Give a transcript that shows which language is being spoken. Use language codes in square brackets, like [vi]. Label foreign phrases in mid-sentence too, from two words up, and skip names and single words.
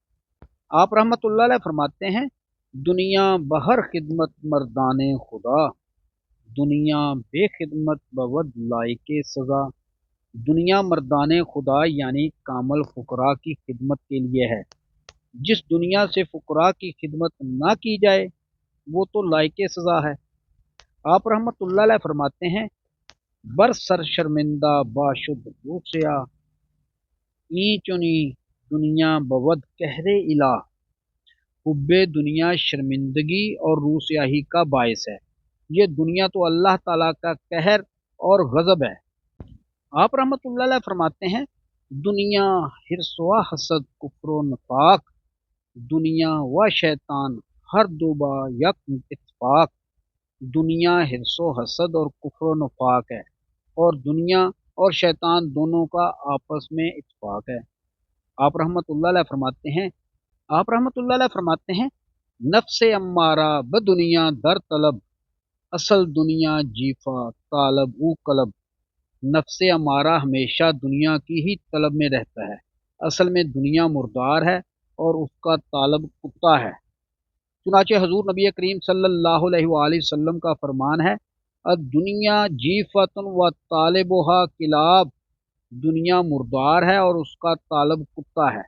[ur] آپ [ar] رحمۃ اللہ علیہ [ur] فرماتے ہیں، [fa] دنیا بہر خدمت مردان خدا، دنیا بے خدمت بود لائق سزا۔ [ur] دنیا مردان خدا یعنی کامل فقراء کی خدمت کے لیے ہے۔ جس دنیا سے فقراء کی خدمت نہ کی جائے وہ تو لائق سزا ہے۔ آپ [ar] رحمۃ اللہ علیہ [ur] فرماتے ہیں، [fa] بر سر شرمندہ باشد روسیا، این چنی دنیا بود قہر الہ۔ [ur] حب دنیا شرمندگی اور روسیاہی کا باعث ہے، یہ دنیا تو اللہ تعالیٰ کا قہر اور غضب ہے۔ آپ [ar] رحمۃ اللہ علیہ [ur] فرماتے ہیں، [fa] دنیا حرص و حسد کفر و نفاق، دنیا و شیطان ہر دوبا یک اتفاق۔ [ur] دنیا حرص و حسد اور کفر و نفاق ہے، اور دنیا اور شیطان دونوں کا آپس میں اتفاق ہے۔ آپ [ar] رحمۃ اللہ علیہ [ur] فرماتے ہیں [fa] نفس امارہ بدنیا در طلب، اصل دنیا جیفا طالب او قلب۔ [ur] نفس امارہ ہمیشہ دنیا کی ہی طلب میں رہتا ہے، اصل میں دنیا مردار ہے اور اس کا طالب کتا ہے۔ چنانچہ حضور نبی کریم [ar] صلی اللہ علیہ وآلہ وسلم [ur] کا فرمان ہے، [ar] الدنیا جیفت و طالبها کلاب، [ur] دنیا مردار ہے اور اس کا طالب کتا ہے۔